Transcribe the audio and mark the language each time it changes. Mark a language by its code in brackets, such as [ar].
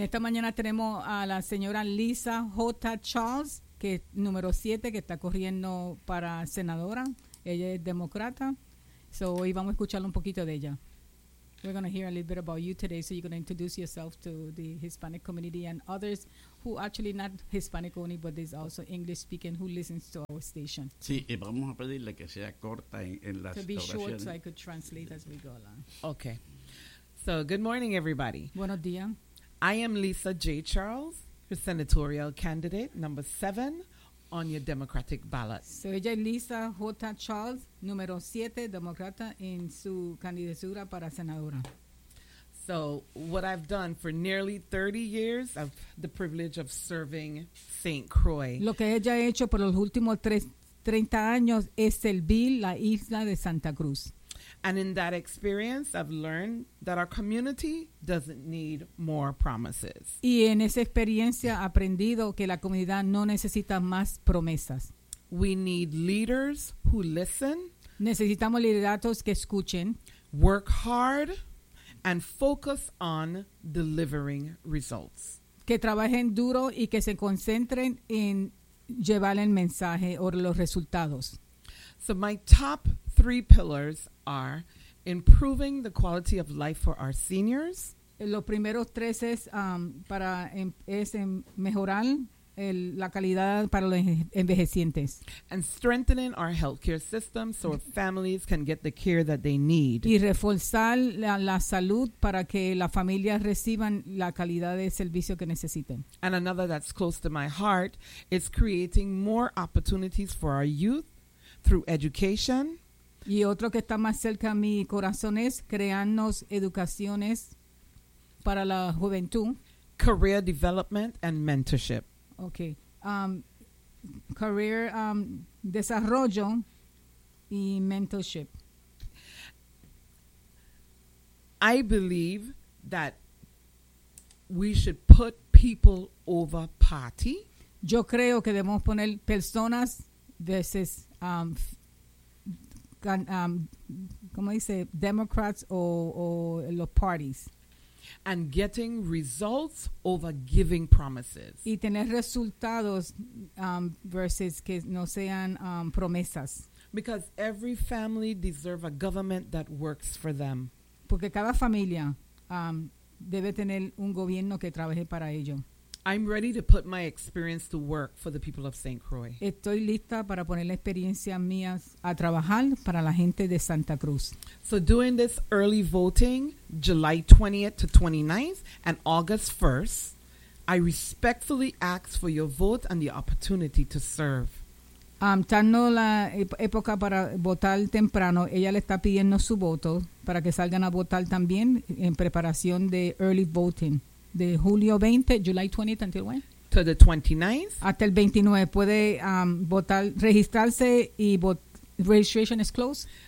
[es] Esta mañana tenemos a la señora Lisa J. Charles, que es número 7, que está corriendo para senadora. Ella es demócrata. So hoy vamos a escuchar un poquito de ella. [en] We're going to hear a little bit about you today, so you're going to introduce yourself to the Hispanic community and others who actually not Hispanic only, but there's also English speaking who listens to our station. [es] Sí, y vamos a pedirle que sea corta en las oraciones. [en] To be short, so I could translate as we go along. Okay. So, good morning, everybody. [es] Buenos días. [en] I am Lisa J. Charles, your senatorial candidate, number 7 on your Democratic ballot. [es] So, ella es Lisa J. Charles, número 7, demócrata, en su candidatura para senadora. [en] So, what I've done for nearly 30 years, of the privilege of serving St. Croix. [es] Lo que ella ha hecho por los últimos 30 años es servir la isla de Santa Cruz. [en] And in that experience, I've learned that our community doesn't need more promises. [es] Y en esa experiencia he aprendido que la comunidad no necesita más promesas. [en] We need leaders who listen. [es] Necesitamos liderazgos que escuchen. [en] Work hard and focus on delivering results. [es] Que trabajen duro y que se concentren en llevar el mensaje o los resultados. [en] So my top 3 pillars are improving the quality of life for our seniors. [es] Lo primero tres es para es mejorar el, la calidad para los envejecientes. [en] And strengthening our healthcare system so families can get the care that they need. [es] Y reforzar la salud para que las familias reciban la calidad de servicio que necesiten. [en] And another that's close to my heart is creating more opportunities for our youth through education. [es] Y otro que está más cerca a mi corazón es crearnos educaciones para la juventud. [en] Career development and mentorship. Okay. Career [es] desarrollo y [en] mentorship. I believe that we should put people over party. [es] Yo creo que debemos poner personas versus ¿cómo dice? Democrats o los parties. [en] And getting results over giving promises. [es] Y tener resultados versus que no sean promesas. [en] Because every family deserves a government that works for them. [es] Porque cada familia debe tener un gobierno que trabaje para ellos. [en] I'm ready to put my experience to work for the people of St. Croix. [es] Estoy lista para poner la experiencia mía a trabajar para la gente de Santa Cruz. [en] So doing this early voting, July 20th to 29th and August 1st, I respectfully ask for your vote and the opportunity to serve. [es] Estando la época para votar temprano, ella le está pidiendo su voto para que salgan a votar también en preparación de [en] early voting. [es] De julio 20, [en] July 20th, until when? To the 29th. [es] Hasta el 29. Puede votar, registrarse y [en] registration is closed.